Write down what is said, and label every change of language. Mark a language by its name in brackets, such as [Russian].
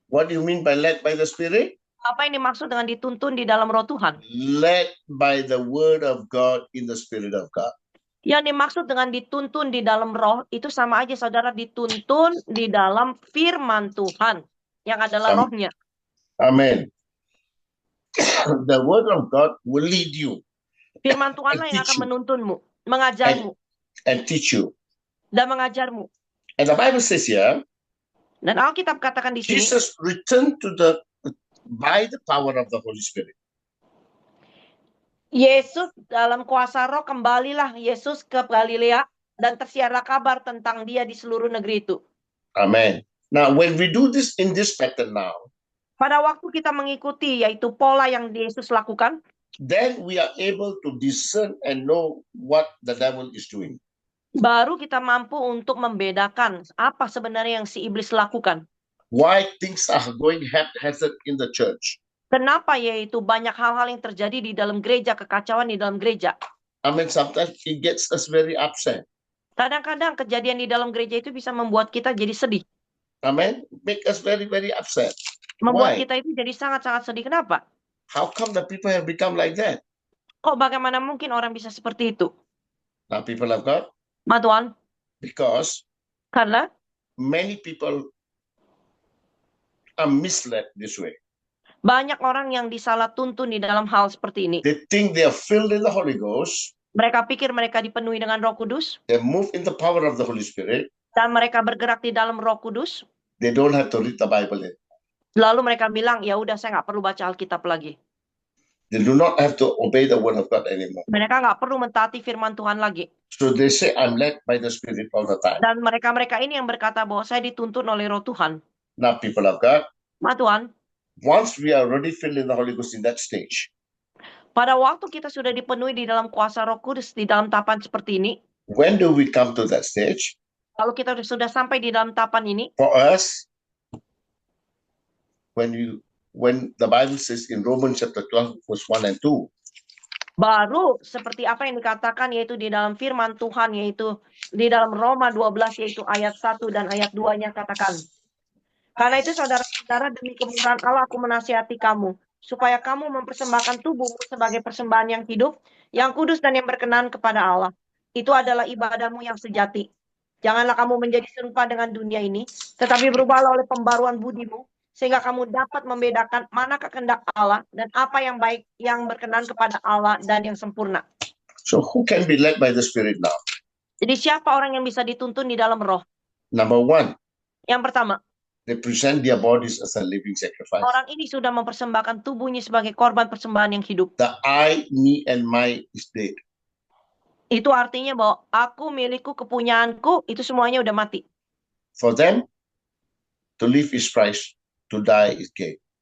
[English] What do you mean by led by the Spirit? [Indonesian] Apa yang dimaksud dengan dituntun di dalam roh Tuhan? [English] Led by the word of God in the Spirit of God. [Indonesian] Yang dimaksud dengan dituntun di dalam roh itu sama aja saudara dituntun di dalam firman Tuhan yang adalah rohnya. [English] Amen. The word of God will lead you [Indonesian] Firman Tuhanlah yang akan menuntunmu, mengajarmu, [English] and teach you. [Indonesian] dan mengajarmu. [English] And the Bible says here, [Indonesian] Dan Alkitab katakan di sini, [English] Jesus returned by the power of the Holy Spirit. [Indonesian] Yesus dalam kuasa roh kembalilah Yesus ke Galilea dan tersiarlah kabar tentang dia di seluruh negeri itu. [English] Amen. Now, when we do this in this pattern now, [Indonesian] Pada waktu kita mengikuti yaitu pola yang Yesus lakukan, [English] then we are able to discern and know what the devil is doing. [Indonesian] baru kita mampu untuk membedakan apa sebenarnya yang si iblis lakukan. [English] Why things are going haphazard in the church. [Indonesian] Kenapa yaitu banyak hal-hal yang terjadi di dalam gereja, kekacauan di dalam gereja. [English] I mean, sometimes it gets us very upset. [Indonesian] Kadang-kadang kejadian di dalam gereja itu bisa membuat kita jadi sedih. [English] Amen. Make us very, very upset. [Indonesian] Membuat kita itu jadi sangat-sangat sedih. Kenapa? [English] How come the people have become like that? [Indonesian] Kok bagaimana mungkin orang bisa seperti itu? [English] Now, people of God, [Indonesian] Ma Tuhan, [English] because [Indonesian] karena [English] many people are misled this way. [Indonesian] banyak orang yang disalah tuntun di dalam hal seperti ini. [English] They think they are filled in the Holy Ghost. [Indonesian] Mereka pikir mereka dipenuhi dengan Roh Kudus [English] They move in the power of the Holy Spirit. [Indonesian] dan mereka bergerak di dalam Roh Kudus. [English] They don't have to read the Bible. [Indonesian] Lalu mereka bilang, ya udah saya nggak perlu baca Alkitab lagi. [English] They do not have to obey the word of God anymore. [Indonesian] Mereka nggak perlu mentaati firman Tuhan lagi. [English] So they say, I'm led by the Spirit all the time. [Indonesian] Dan mereka-mereka ini yang berkata bahwa saya dituntun oleh Roh Tuhan. [English] Now, people of God, [Indonesian] Ma Tuhan, [English] once we are already filled in the Holy Ghost in that stage, [Indonesian] pada waktu kita sudah dipenuhi di dalam kuasa Roh Kudus di dalam tahapan seperti ini, [English] when do we come to that stage? [Indonesian] kalau kita sudah sampai di dalam tahapan ini, [English] For us, when the Bible says in Romans chapter 12, verse 1 and 2, [Indonesian] baru seperti apa yang dikatakan yaitu di dalam firman Tuhan, yaitu di dalam Roma 12 yaitu ayat 1 dan ayat 2-nya katakan. Karena itu saudara-saudara, demi kemurahan Allah aku menasihati kamu, supaya kamu mempersembahkan tubuhmu sebagai persembahan yang hidup, yang kudus dan yang berkenan kepada Allah. Itu adalah ibadahmu yang sejati. Janganlah kamu menjadi serupa dengan dunia ini, tetapi berubahlah oleh pembaruan budimu, sehingga kamu dapat membedakan mana kehendak Allah dan apa yang baik, yang berkenan kepada Allah dan yang sempurna. [English] so who can be led by the Spirit now? [Indonesian] Jadi siapa orang yang bisa dituntun di dalam roh? [English] Number one, [Indonesian] Yang pertama, [English] they present their bodies as a living sacrifice. [Indonesian] orang ini sudah mempersembahkan tubuhnya sebagai korban persembahan yang hidup. [English] The I, me, and my is dead. [Indonesian] Itu artinya bahwa aku, milikku, kepunyaanku, itu semuanya udah mati. [English] For them, to live is Christ, to die is gain.